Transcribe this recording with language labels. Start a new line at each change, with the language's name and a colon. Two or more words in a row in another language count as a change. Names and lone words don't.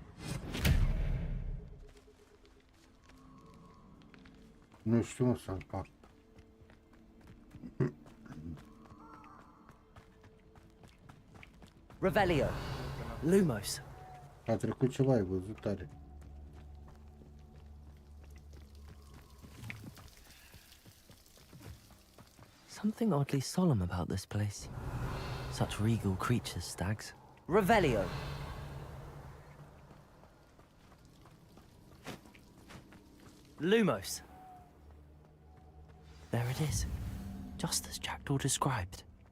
Romanian: Nu știu, mă, să-l fac. Revelio. Lumos. A trecut ceva, ai văzut tare.
English: Something oddly solemn about this place. Such regal creatures, stags. Revelio. Lumos. There it is, just as Jackdaw described.